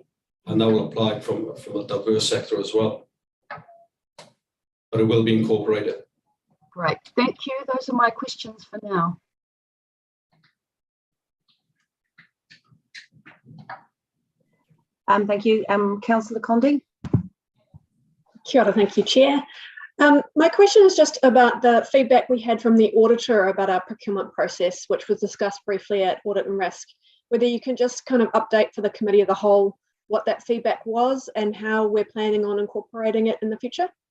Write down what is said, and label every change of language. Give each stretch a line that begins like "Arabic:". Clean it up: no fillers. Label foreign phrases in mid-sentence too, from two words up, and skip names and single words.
English: And that will apply from a diverse sector as well. But it will be incorporated. Great, thank you. Those are my questions for now. Thank you. Councillor Condie.
Māori: Kia ora,
English: thank you, Chair. My question is just about the feedback we had from the auditor about our procurement process, which was discussed briefly at Audit and Risk. Whether you can just kind of update for the committee of the whole what that feedback was and how we're planning on incorporating it in the future.